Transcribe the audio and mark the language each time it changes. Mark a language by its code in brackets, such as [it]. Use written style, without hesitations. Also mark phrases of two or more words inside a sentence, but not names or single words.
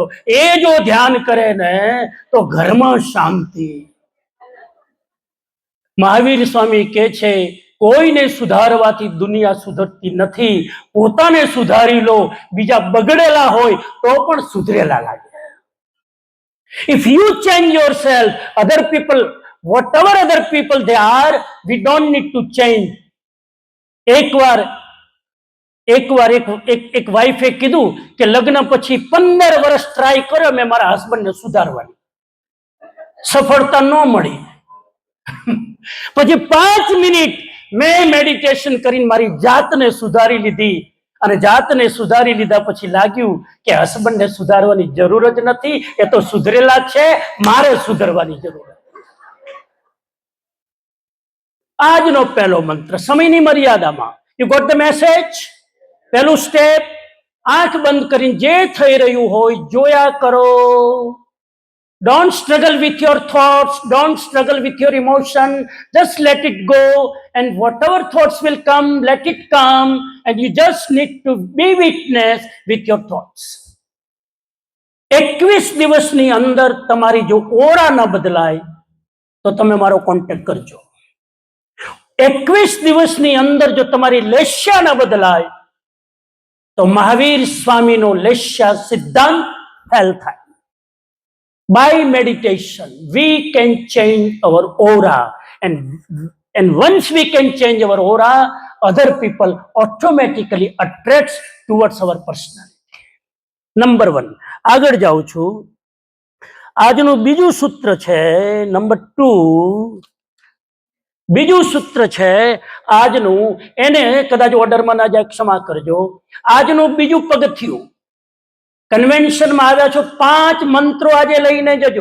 [gu] એ જો ધ્યાન કરે ને તો ઘરમાં શાંતિ. મહાવીર સ્વામી કહે છે કોઈને સુધારવાથી દુનિયા સુધરતી નથી. પોતાને સુધારી લો, બીજા બગડેલા હોય તો પણ સુધરેલા લાગે. [en] If you change yourself, other people, whatever other people they are, we don't need to change. [gu] એકવાર એક વાઈફે કીધું કે લગ્ન પછી 15 વર્ષ ટ્રાય કર્યો મેં મારા હસબન્ડને સુધારવાની, સફળતા ન મળી. પછી 5 મિનિટ મેં મેડિટેશન કરીને મારી જાતને સુધારી લીધી. અને જાતને સુધારી લીધા પછી લાગ્યું કે હસબન્ડને સુધારવાની જરૂર જ નથી, એ તો સુધરેલા છે, મારે સુધરવાની જરૂર. આજનો પહેલો મંત્ર સમયની મર્યાદામાં. [en] you got the message? [gu] પહેલું સ્ટેપ, આંખ બંધ કરીને જે થઈ રહ્યું હોય જોયા કરો. [en] Don't struggle with your thoughts, don't struggle with your emotion, just let it go, and whatever thoughts will come, let it come, and you just need to be witness with your thoughts. [gu] 21 દિવસની અંદર તમારી જો ઓરા ન બદલાય તો તમે મારો કોન્ટેક્ટ કરજો. 21 દિવસની અંદર જો તમારી લેસ્યા ન બદલાય તો મહાવીર સ્વામીનો લેસ્યા સિદ્ધાંત ફેલ થાય. [en] By meditation, we can change our aura, and once we can change our aura, other people automatically attracts towards our personality. Number 1. [gu] આગળ જાઉં છું. આજનું બીજું સૂત્ર છે નંબર 2. બીજું સૂત્ર છે આજનું, એને કદાચ ઓર્ડરમાં ના જાય, ક્ષમા કરજો. આજનું બીજું પગથિયું. કન્વેન્શનમાં આવ્યા છો, 5 મંત્રો આજે લઈને જજો.